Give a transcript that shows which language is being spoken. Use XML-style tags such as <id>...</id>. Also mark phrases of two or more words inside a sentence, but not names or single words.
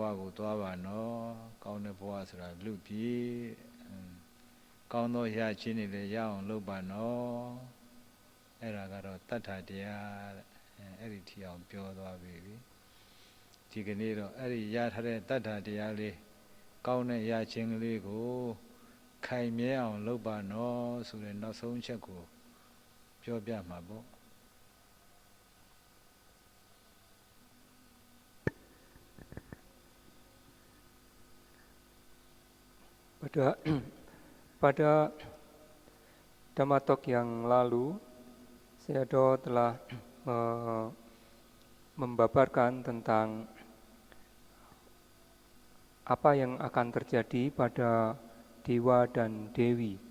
<my>ကိုသွားပါနော်ကောင်းတဲ့ဘဝဆိုတာလူပြည်ကောင်းသောရချင်းတွေလည်းရအောင်လုပ်ပါနော်အဲ့ဒါကတော့တတ္ထာတရားတဲ့အဲ့ဒီထီအောင်ပြောသွားပြီဒီကနေ့တော့အဲ့ဒီရထားတဲ့တတ္ထာတရားလေးကောင်းတဲ့ရချင်းကလေးကိုခိုင်မြဲအောင်လုပ်ပါနော်ဆိုတဲ့နောက်ဆုံးချက်ကိုပြောပြမှာပေါ့</my> <id>Pada Dhamma Talk yang lalu, Sayadaw telah membabarkan tentang apa yang akan terjadi pada dewa dan dewi</id>